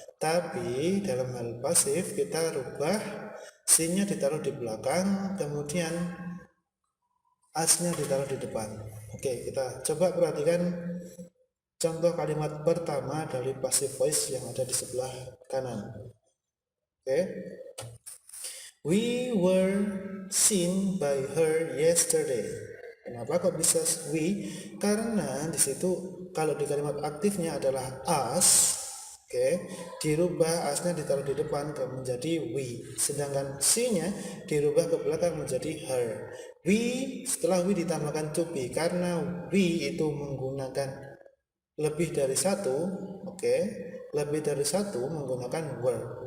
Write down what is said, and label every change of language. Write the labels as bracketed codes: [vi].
[id] Tapi dalam hal pasif kita rubah, si-nya ditaruh di belakang, kemudian as-nya ditaruh di depan. Oke, kita coba perhatikan contoh kalimat pertama dari passive voice yang ada di sebelah kanan. Oke. [en] We were seen by her yesterday. [id] Kenapa kok bisa we? Karena di situ kalau di kalimat aktifnya adalah us, oke, dirubah asnya ditaruh di depan menjadi we, sedangkan she-nya dirubah ke belakang menjadi her. We, setelah we ditambahkan to be, karena we itu menggunakan lebih dari satu, oke, lebih dari satu menggunakan were.